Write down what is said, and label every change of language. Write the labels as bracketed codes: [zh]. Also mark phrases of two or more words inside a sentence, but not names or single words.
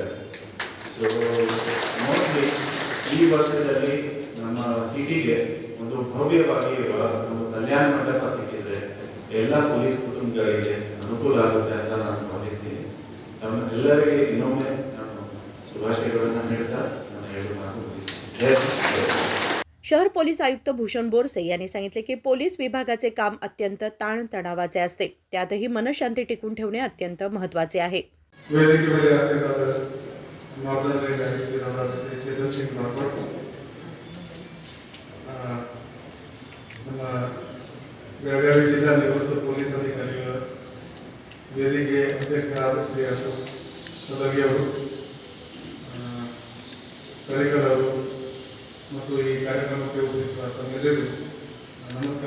[en] so mostly [kn] ಈ ವರ್ಷದಲ್ಲಿ ನಮ್ಮ ಸಿಟಿಗೆ ಒಂದು ಭವ್ಯವಾಗಿ ಒಂದು ಕಲ್ಯಾಣ ಮಂಟಪ ಸಿಕ್ಕಿದ್ರೆ ಎಲ್ಲ ಪೊಲೀಸ್ ಕುಟುಂಬಗಳಿಗೆ ಅನುಕೂಲ ಆಗುತ್ತೆ ಅಂತ ನಾನು ಭಾವಿಸ್ತೀನಿ. ತಮ್ಮೆಲ್ಲರಿಗೆ ಇನ್ನೊಮ್ಮೆ ನಾನು ಶುಭಾಶಯಗಳನ್ನು ನೀಡ್ತಾ ನನ್ನ 2 ಮಾತು ಮುಗಿಸ್ತೀನಿ. ಜೈ ಶ್ರೀರಾಮ್. [mr] शहर पोलीस आयुक्त भूषण बोरसे यांनी सांगितले की पोलीस विभागाचे काम अत्यंत ताणतणावाचे असते, त्यातही मनशांती टिकून ठेवणे अत्यंत महत्त्वाचे आहे. [kn] ವೇದಿಕೆ ಮೇಲೆ ಆಸಕ್ತರಾದ ಮಾತನಾಡಬೇಕಾದ ಶ್ರೀ ಚೇತನ್ ಸಿಂಗ್ ನಾಗ್ಪುರ್, ನಮ್ಮ ಬೆಳಗಾವಿ ಜಿಲ್ಲಾ ನಿವೃತ್ತ ಪೊಲೀಸ್ ಅಧಿಕಾರಿಗಳ ವೇದಿಕೆ ಅಧ್ಯಕ್ಷರಾದ ಶ್ರೀ ಅಶೋಕ್ ಸಲಗಿ ಅವರು, ಕರಿಕಲ್ ಅವರು ಮತ್ತು ಈ ಕಾರ್ಯಕ್ರಮಕ್ಕೆ ಉಪಸ್ಥಿತ ತಮ್ಮೆಲ್ಲರಿಗೂ ನಮಸ್ಕಾರ.